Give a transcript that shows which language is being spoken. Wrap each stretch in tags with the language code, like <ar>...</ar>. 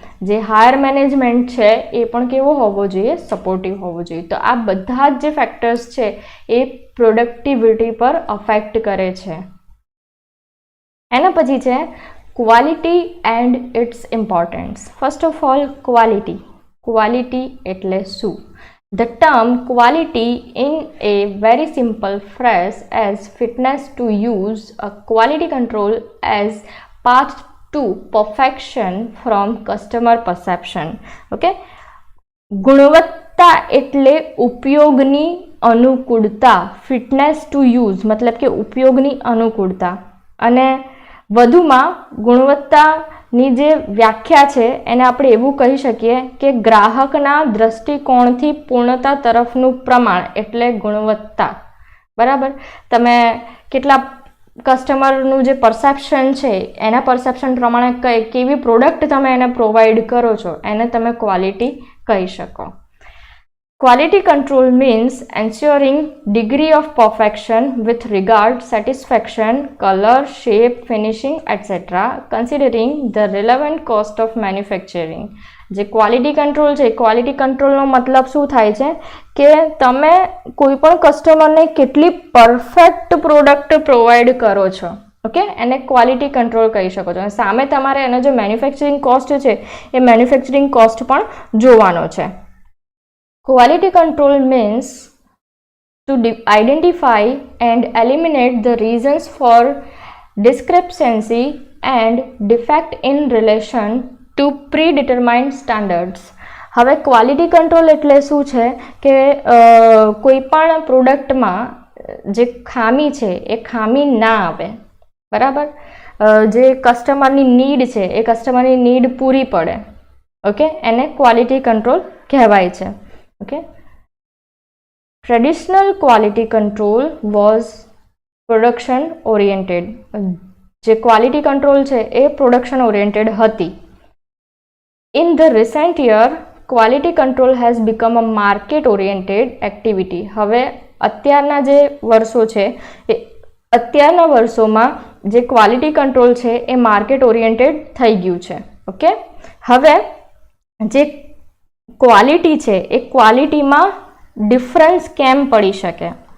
<gu>જે higher management છે એ પણ કેવો હોવો જોઈએ, સપોર્ટિવ હોવો જોઈએ. તો આ બધા જ જે ફેક્ટર્સ છે એ પ્રોડક્ટિવિટી પર અફેક્ટ કરે છે. એના પછી છે quality</gu> <en>And its importance. First of all</en> <gu>quality. Quality એટલે શું?</gu> <en>The term quality in a very simple phrase as fitness to use a quality control as path to perfection from customer perception.</en> <gu>Okay, ગુણવત્તા એટલે ઉપયોગની અનુકૂળતા.</gu> <en>fitness to use</en> <gu>મતલબ કે ઉપયોગની અનુકૂળતા. અને વધુમાં ગુણવત્તાની જે વ્યાખ્યા છે એને આપણે એવું કહી શકીએ કે ગ્રાહકના દ્રષ્ટિકોણથી પૂર્ણતા તરફનું પ્રમાણ એટલે ગુણવત્તા. બરાબર, તમે કેટલા કસ્ટમરનું જે પરસેપ્શન છે એના પરસેપ્શન પ્રમાણે કેવી પ્રોડક્ટ તમે એને પ્રોવાઈડ કરો છો એને તમે ક્વોલિટી કહી શકો.</gu> <en>Quality control means ensuring degree of perfection with regard satisfaction, color, shape, finishing, etc. considering the relevant cost of manufacturing.</en> <gu>જે ક્વોલિટી કંટ્રોલ છે, ક્વોલિટી કંટ્રોલનો મતલબ શું થાય છે કે તમે કોઈ પણ કસ્ટમરને કેટલી પરફેક્ટ પ્રોડક્ટ પ્રોવાઈડ કરો છો. ઓકે, એને ક્વોલિટી કંટ્રોલ કહી શકો છો. સામે તમારે એનો જે મેન્યુફેક્ચરિંગ કોસ્ટ છે એ મેન્યુફેક્ચરિંગ કોસ્ટ પણ જોવાનો છે.</gu> <en>Quality control means to identify and eliminate the reasons for discrepancy and defect in relation to predetermined standards.</en> <gu>હવે ક્વોલિટી કંટ્રોલ એટલે શું છે કે કોઈ પણ પ્રોડક્ટમાં જે ખામી છે એ ખામી ના આવે. બરાબર, જે કસ્ટમરની નીડ છે એ કસ્ટમરની નીડ પૂરી પડે. ઓકે, એને ક્વોલિટી કંટ્રોલ કહેવાય છે.</gu> <en>Okay, traditional quality control was production oriented.</en> <gu>જે quality control છે એ production oriented હતી.</gu> <en>In the recent year, quality control has become a market oriented activity.</en> <gu>હવે અત્યારના જે વર્ષો છે એ અત્યારના વર્ષોમાં જે ક્વોલિટી કંટ્રોલ છે એ માર્કેટ ઓરિએન્ટેડ થઈ ગયું છે. ઓકે, હવે જે ક્વોલિટી છે એ ક્વોલિટીમાં ડિફરન્સ કેમ પડી શકે?</gu>